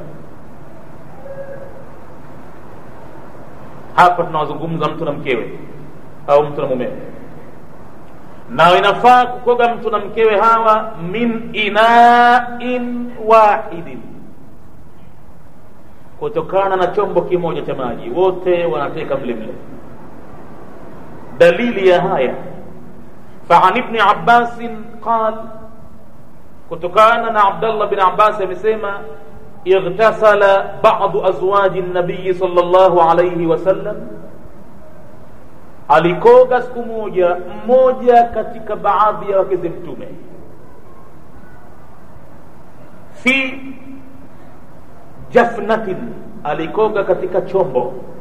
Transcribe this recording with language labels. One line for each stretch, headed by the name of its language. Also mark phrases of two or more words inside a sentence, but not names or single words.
Swahili: Hapa tunazungumza mtu na mkewe au mtu na mumewe, na inafaa kukoga mtu na mkewe hawa
Arabic: من إناء واحد,
Swahili: kutokana na chombo kimoja cha maji, wote wanateka mle mle. Dalili ya haya,
Arabic: فعن ابن عباس قال,
Swahili: kutokana na Abdullah bin Abbas amesema,
Arabic: اغتسل بعض أزواج النبي صلى الله عليه وسلم,
Swahili: alikoga siku moja mmoja katika baadhi ya wake za Mtume,
Arabic: في جفنة,
Swahili: alikoga katika chombo.